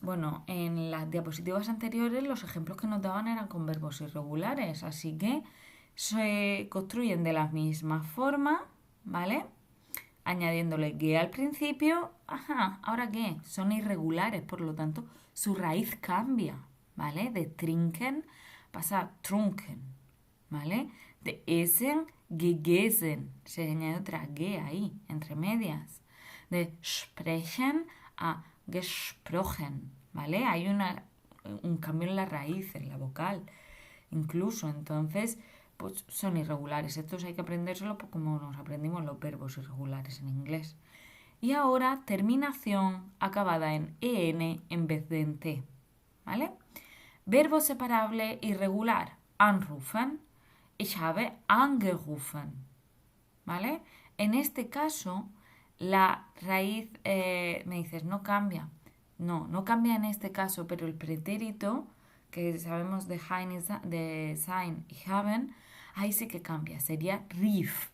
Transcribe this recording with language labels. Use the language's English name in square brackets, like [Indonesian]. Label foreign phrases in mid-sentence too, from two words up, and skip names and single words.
[Spanish] Bueno, en las diapositivas anteriores los ejemplos que nos daban eran con verbos irregulares, así que se construyen de la misma forma, ¿vale? Añadiéndole que al principio, ¿ahora qué? Son irregulares, por lo tanto, su raíz cambia, ¿vale? De trinken pasa a trunken, ¿vale? [German] De essen, gegessen. [Spanish] Se añade otra G ahí, entre medias. De sprechen a gesprochen, ¿vale? Hay un cambio en la raíz, en la vocal. Incluso, entonces, pues son irregulares. Estos hay que aprendérselos como nos aprendimos los verbos irregulares en inglés. Y ahora, terminación acabada en EN en vez de en T, ¿vale? Verbo separable irregular. [German] Anrufen. Ich habe angerufen, [Spanish] ¿vale? En este caso, la raíz, me dices, no cambia. No cambia en este caso, pero el pretérito, que sabemos de sein y haben, ahí sí que cambia. Sería rief.